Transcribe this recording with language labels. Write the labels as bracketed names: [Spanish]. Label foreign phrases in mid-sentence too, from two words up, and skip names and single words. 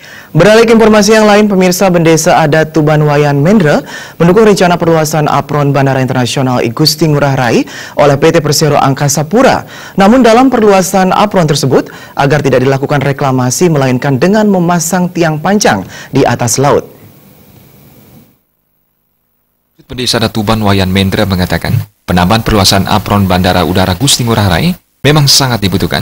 [Indonesian] Beralih ke informasi yang lain, pemirsa, Bendesa Adat Tuban Wayan Mendra mendukung rencana perluasan apron Bandara Internasional I Gusti Ngurah Rai oleh PT Persero Angkasa Pura. Namun dalam perluasan apron tersebut, agar tidak dilakukan reklamasi melainkan dengan memasang tiang pancang di atas laut. Bendesa Adat Tuban Wayan Mendra mengatakan, penambahan perluasan apron Bandara Udara Gusti Ngurah Rai memang sangat dibutuhkan.